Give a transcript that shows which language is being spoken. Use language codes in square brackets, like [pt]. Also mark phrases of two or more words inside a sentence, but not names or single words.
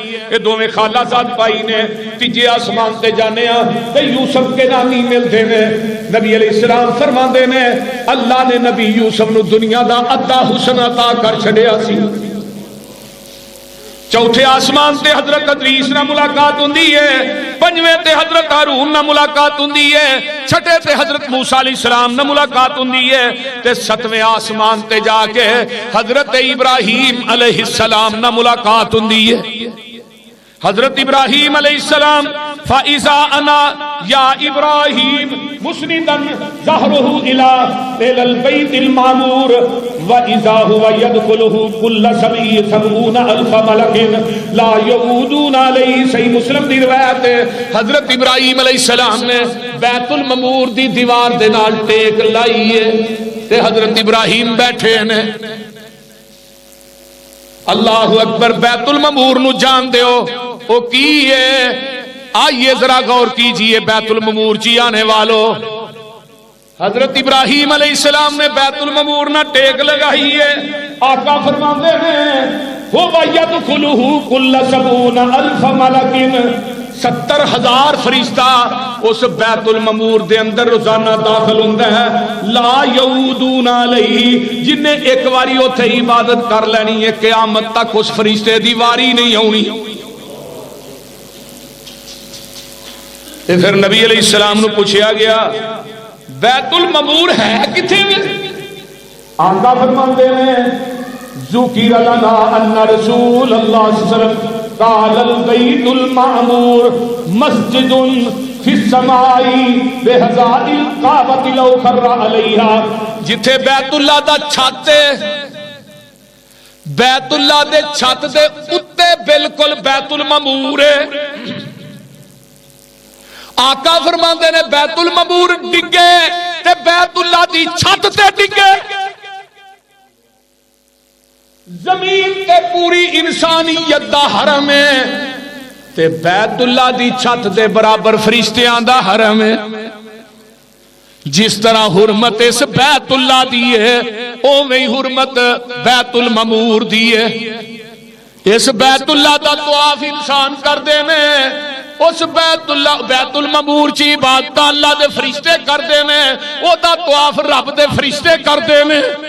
[pa] یہ دوویں خالہ زاد پائی نے تیجے آسمان تے جانے ہیں تے یوسف کے نامی ملتے ہیں. نبی علیہ السلام فرماندے نے اللہ نے نبی یوسف نو دنیا دا ادھا حسن عطا کر چھڑیا سی. چوتھے آسمان تے حضرت ادریس نہ ملاقات ہوندی ہے. پنجویں تے حضرت ہارون نہ ملاقات ہوندی ہے. چھٹے تے حضرت موسیٰ علیہ السلام نہ ملاقات ہوندی ہے. تے ستویں آسمان تے جا کے حضرت ابراہیم علیہ السلام نہ ملاقات ہوندی ہے. [ar] حضرت ابراہیم علیہ السلام فَإِذَا أَنَا يَا إِبْرَاهِيمُ مُسْنِدًا ظَهْرُهُ إِلَى الْبَيْتِ الْمَعْمُورِ وَإِذَا هُوَ يَدْخُلُهُ كُلَّ سَبْعِينَ أَلْفَ مَلَكٍ لَا يَعُودُونَ عَلَيْهِ. [pa] صحیح مسلم دی روایت ہے حضرت ابراہیم علیہ السلام نے بیت المعمور دی دیوار دے نال ٹیک لائی ہے تے حضرت ابراہیم بیٹھے نے. [ar] اللہ اکبر. [pa] بیت المعمور نو جان دیو او کی ہے؟ [ur] آئیے ذرا غور کیجئے [pa] بیت المعمور چی آنے والو. حضرت ابراہیم علیہ السلام نے بیت المعمور نہ ٹیک لگائی ہے. آقا فرماندے ہیں [ar] هُوَ يَدْخُلُهُ كُلَّ سَبْعِينَ أَلْفَ مَلَكٍ [pa] 70,000 فرشتہ اس بیت المعمور دے اندر روزانہ داخل ہوندہ ہے. [ar] لا یعودون علیہ [pa] جنہیں ایک واری اتھے عبادت کر لینی ہے قیامت تک اس فرشتے دی واری نہیں ہونی. پھر نبی علیہ السلام نے پوچھا گیا بیت المعمور ہے کتھے میں؟ [ur] آقا فرماتے ہیں [ar] ذکر لنا ان رسول اللہ صلی اللہ علیہ وسلم قال البیت المعمور مسجد فی السماء بہزاء القابۃ لو خر علیہا. [pa] جتھے بیت اللہ دا چھت بیت اللہ دے چھت دے اتے بالکل بیت المعمور ہے. آقا فرماندے نے بیت المعمور ڈگے تے بیت اللہ دی چھت تے ڈگے. زمین تے پوری انسانیت دا حرم ہے تے بیت اللہ دی چھت دے برابر فرشتیاں دا حرم ہے. جس طرح حرمت اس بیت اللہ دی ہے اوویں حرمت بیت المعمور دی ہے. اس بیت اللہ دا طواف انسان کر دے نے اس بیت المعمور چی عبادت اللہ دے فرشتے کر دے نے او دا طواف رب دے فرشتے کر دے نے.